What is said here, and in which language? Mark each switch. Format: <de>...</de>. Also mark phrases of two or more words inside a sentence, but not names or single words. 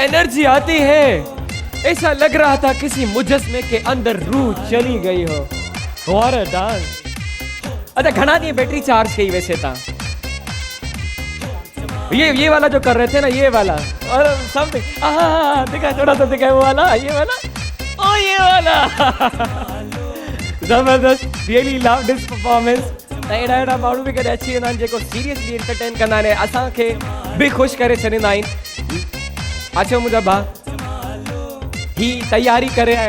<ur>انرجی آتی ہے ایسا لگ رہا تھا کسی مجسمے کے اندر روح چلی گئی ہو</ur> <en>what a dance</en> <ur>اچھا گھنا دی بیٹری چارج کی ویسے تھا یہ والا جو کر رہے تھے نا یہ والا اور سمتھنگ دکھا تھوڑا سا دکھا وہ والا یہ والا یہ والا</ur> <sd>जबरदस्त</sd> <en>really love this performance</en> <sd>एड़ा माण्हू बि कॾहिं अची वेंदा आहिनि जेको सीरियसली एंटरटेन कंदा आहिनि असांखे बि ख़ुशि करे छॾींदा आहिनि अचो मुंहिंजा भाउ ही तयारी करे आयो</sd>